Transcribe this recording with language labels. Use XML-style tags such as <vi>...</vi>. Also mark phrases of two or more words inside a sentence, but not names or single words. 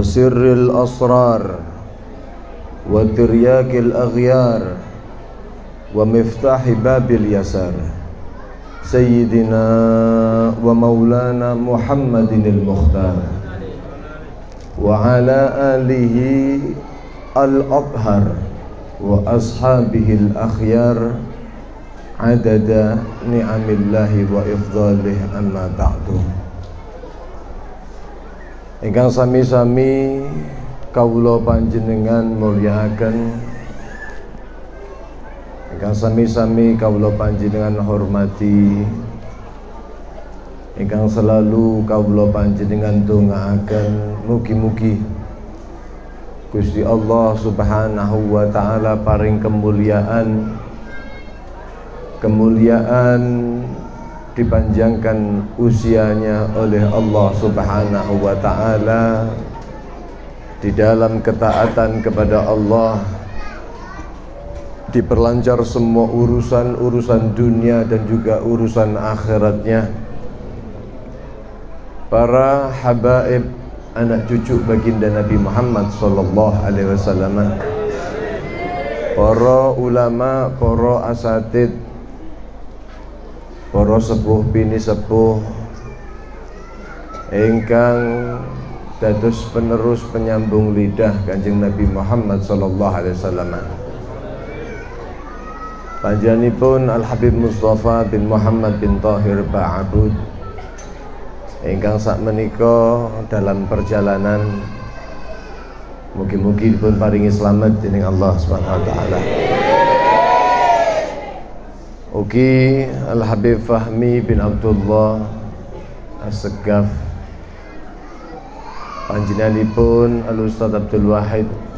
<ar>سر الأسرار وترياق الأغيار ومفتاح باب اليسار سيدنا ومولانا محمد المختار وعلى آله الأطهار وأصحابه الأخيار عدد نعم الله وإفضاله أما بعد.</ar> <jv>Ingkang sami-sami kawula panjenengan mulyakaken, ingkang sami-sami kawula panjenengan hormati, ingkang selalu kawula panjenengan dongaaken, mugi-mugi Gusti Allah</jv> <ar>سبحانه وتعالى</ar> <jv>paring kemuliaan</jv> <id>dipanjangkan usianya oleh Allah</id> <ar>سبحانه وتعالى</ar> <id>di dalam ketaatan kepada Allah, diperlancar semua urusan dunia dan juga urusan akhiratnya. Para habaib, anak cucu baginda Nabi Muhammad</id> <ar>صلى الله عليه وسلم,</ar> <jv>para ulama, para asatid, para sepuh bini sepuh ingkang dados penerus penyambung lidah Kanjeng Nabi Muhammad</jv> <ar>صلى الله عليه وسلم.</ar> <jv>Panjenenganipun Al-Habib Mustafa bin Muhammad bin Tahir Ba'abud ingkang sakmenika</jv> <id>dalam perjalanan,</id> <jv>mugi-mugi dipun paringi slamet dening Allah</jv> <ar>سبحانه وتعالى.</ar> <jv>Ugi Al-Habib Fahmi bin Abdullah As-Segaf, panjenenganipun Al-Ustaz Abdul Wahid,</jv>